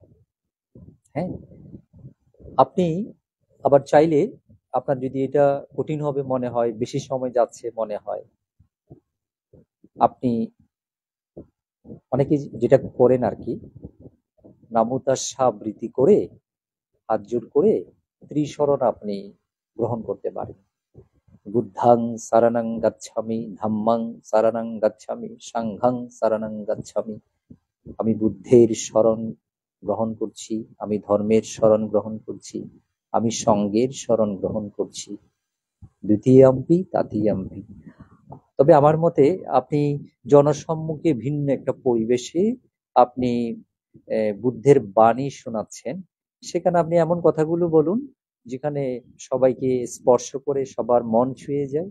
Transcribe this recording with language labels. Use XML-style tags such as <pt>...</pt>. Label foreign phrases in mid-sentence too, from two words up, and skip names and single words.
<bn>হ্যাঁ, আপনি আবার চাইলে, আপনার যদি এটা কঠিন হবে মনে হয়, বেশি সময় যাচ্ছে মনে হয়, আপনি অনেকে যেটা করেন আর কি, নামতাস্যা বৃত্তি করে হাত জোর করে ত্রিশরণ আপনি গ্রহণ করতে পারেন।</bn> <pi>বুদ্ধাং শরণং গচ্ছামি, ধাম্মাং শরণং গচ্ছামি, সাংঘাং শরণং গচ্ছামি।</pi> <bn>আমি বুদ্ধের শরণ গ্রহণ করছি, আমি ধর্মের শরণ গ্রহণ করছি, আমি সঙ্গের শরণ গ্রহণ করছি।</bn> <pi>দ্বিতীয়াম্পি তৃতীয়াম্পি।</pi> <bn>তবে আমার মতে আপনি জনসম্মুখে ভিন্ন একটা পরিবেশে আপনি বুদ্ধের বাণী শোনাচ্ছেন, সেখানে আপনি এমন কথাগুলো বলুন যেখানে সবাইকে স্পর্শ করে সবার মন ছুঁয়ে যায়।</bn>